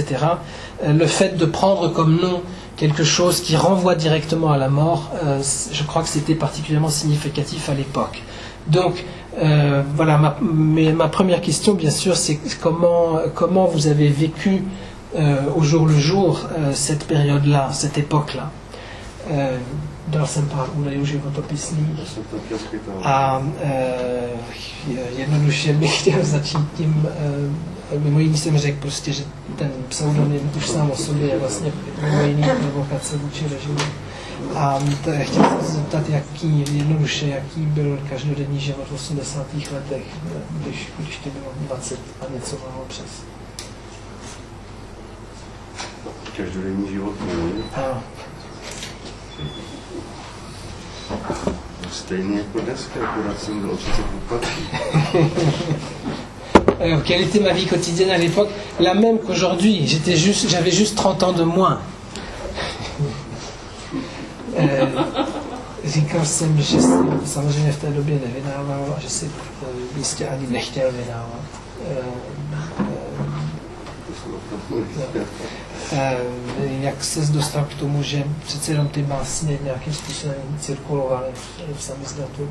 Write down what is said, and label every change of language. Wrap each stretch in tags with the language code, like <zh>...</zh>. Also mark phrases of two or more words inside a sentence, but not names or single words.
<fr>Le fait de prendre comme nom quelque chose qui renvoie directement à la mort, je crois que c'était particulièrement significatif à l'époque. Donc, voilà, ma première question, bien sûr, c'est comment vous avez vécu au jour le jour cette période-là, cette époque-là.</fr> <cs>Dal jsem pár údajů životopisných a jednoduše bych chtěl začít tím, mimo jiný jsem řekl prostě, že ten pseudonym už sám o sobě je vlastně mimo jiný provokace vůči režimu. A chtěl jsem se zeptat, jaký byl každodenní život v 80. letech, když to bylo 20 a něco málo přes. Každodenní život můj? Ano. Stejně jako dneska, akorát jsem byl o 30 úplatný.</cs> <fr>Quelle était ma vie quotidienne à l'époque? La même qu'aujourd'hui. J'avais juste 30 ans de moins.</fr> <cs>Říkal jsem, že jsem samozřejmě v té době nevydával a že si jistě ani nechtěl vydávat. Jak ses dostal k tomu, že přece jenom ty básně nějakým způsobem cirkulovaly v samizdatu?</cs>